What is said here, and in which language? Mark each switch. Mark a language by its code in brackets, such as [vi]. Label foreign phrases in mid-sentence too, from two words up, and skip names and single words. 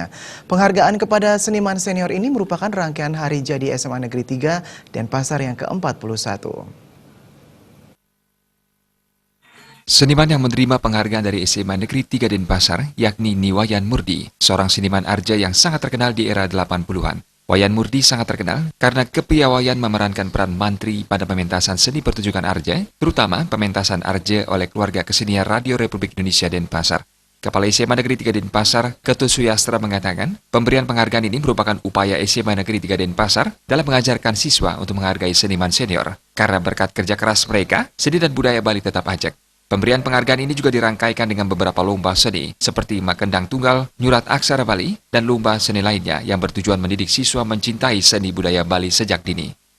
[id] Penghargaan kepada seniman senior ini merupakan rangkaian hari jadi SMA Negeri 3 Denpasar yang ke-41. Seniman yang menerima penghargaan dari SMA Negeri 3 Denpasar, yakni Niwayan Murdi, seorang seniman arja yang sangat terkenal di era 80-an. Wayan Murdi sangat terkenal karena kepiawaian memerankan peran mantri pada pementasan seni pertunjukan arja, terutama pementasan arja oleh keluarga kesenian Radio Republik Indonesia Denpasar. Kepala SMA Negeri 3 Denpasar, Ketut Suyastra mengatakan, pemberian penghargaan ini merupakan upaya SMA Negeri 3 Denpasar dalam mengajarkan siswa untuk menghargai seniman senior. Karena berkat kerja keras mereka, seni dan budaya Bali tetap ajak. Pemberian penghargaan ini juga dirangkaikan dengan beberapa lomba seni seperti Makendang Tunggal, Nyurat Aksara Bali, dan lomba seni lainnya yang bertujuan mendidik siswa mencintai seni budaya Bali sejak dini.